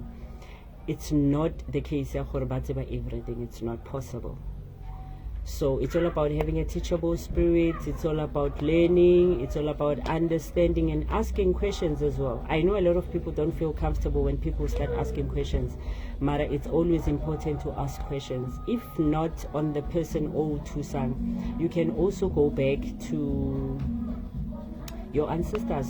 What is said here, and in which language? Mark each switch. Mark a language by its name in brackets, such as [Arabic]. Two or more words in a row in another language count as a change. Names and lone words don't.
[English] It's not the case [Tswana] ya gore ba tseba [English] everything. It's not possible. So it's all about having a teachable spirit. It's all about learning. It's all about understanding and asking questions as well. I know a lot of people don't feel comfortable when people start asking questions. Mara, it's always important to ask questions. If not on the person or to some, you can also go back to your ancestors.